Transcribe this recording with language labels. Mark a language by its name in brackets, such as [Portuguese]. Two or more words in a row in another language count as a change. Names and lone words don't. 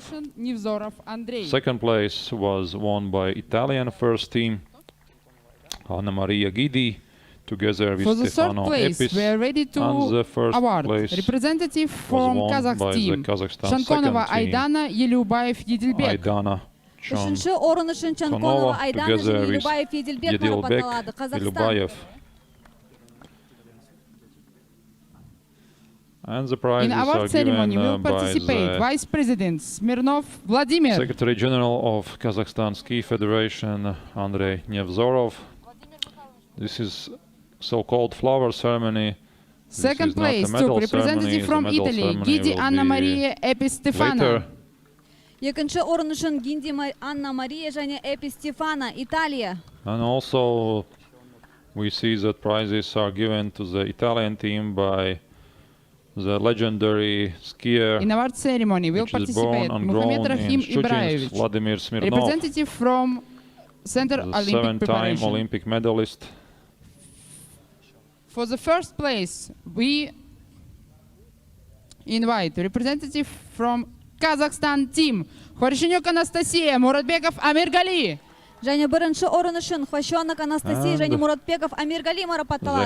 [English] Second place was won by Italian first team, Anna Maria Guidi, together with for the third Stefano place, Epis, we are ready to and the first award place representative was from won Kazakh by the team, Kazakhstan Shankonova second team, Aydana, Yelyubayev Yedelbek. Aydana [Kazakh] Үшінші орын үшін Чанконова Айдана және Елубаев Еделбек марапатталады. Қазақстан. Елубаев. [English] And the prizes In are award ceremony given will by participate the Vice President Smirnov Vladimir, Secretary General of Kazakhstan Ski Federation, Andrei Nevzorov. This is so-called flower ceremony. This Second is not a place medal took representative ceremony. from The medal Italy, ceremony Gidi will Anna be Maria Epistefana. later. [Kazakh] Екінші орын үшін Гинди Анна Мария және Эпи Стефана, Италия. [English] And also we see that prizes are given to the Italian team by the legendary skier In award ceremony will which is born participate and Muhammad grown in Rahim Schuchinsk, Ibrahimovic, Vladimir Smirnov, representative from Center the Olympic seven-time Preparation. Olympic medalist. For the first place, we invite representative from Kazakhstan team, Khorshanyuk Anastasia, Muratbekov Amir Gali. [Kazakh] Және бірінші орын үшін Хвощенок Анастасия және Muratbekov Amir Gali The марапатталады.